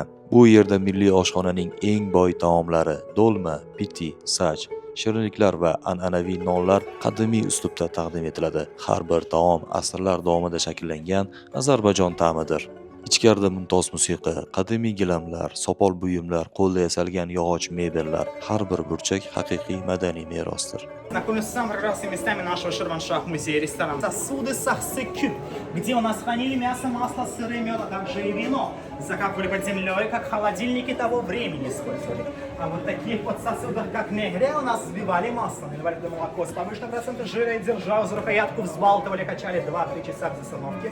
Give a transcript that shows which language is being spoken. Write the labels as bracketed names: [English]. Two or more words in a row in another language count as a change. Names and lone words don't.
[Uzbek] Bu yerda milliy oshxonaning eng boy taomlari, dolma, piti, sach, shirinliklar va an'anaviy nonlar qadimiy uslubda taqdim etiladi. Har bir taom asrlar davomida shakllangan Ozarbayjon ta'midir. Ichkarida mumtoz musiqa, qadimiy gilamlar, sopol buyumlar, qo'lda yasalgan yog'och mebellar, har bir burchak haqiqiy madaniy merosdir. [Russian] Знакомимся с самыми прекрасными местами нашего Ширваншах музея ресторан. Сосуды Сахсы-Кюб, где у нас хранили мясо, масло, сыр и мед, а также и вино. Закапывали под землей, как холодильники того времени использовали. А вот таких вот сосудах, как негре, у нас взбивали масло, наливали туда молоко с повышенным процентом жира и держал за рукоятку, взбалтывали, качали 2-3 часа без остановки.